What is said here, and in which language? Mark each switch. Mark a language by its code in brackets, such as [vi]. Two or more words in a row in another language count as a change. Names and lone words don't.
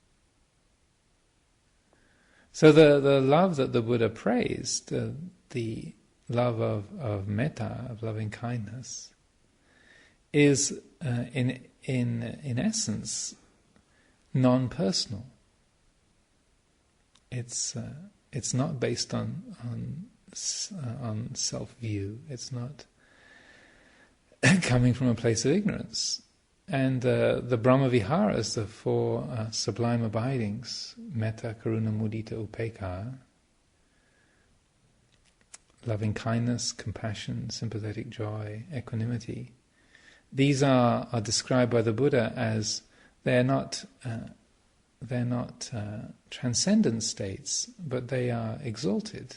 [en] So the love that the Buddha praised, the love of metta, of loving kindness, is in essence non-personal. It's not based on self-view. It's not coming from a place of ignorance. And the Brahma Viharas, the four sublime abidings, [pi] metta, karuna, mudita, upekkha, [en] loving kindness, compassion, sympathetic joy, equanimity, these are described by the Buddha as they're not transcendent states, but they are exalted.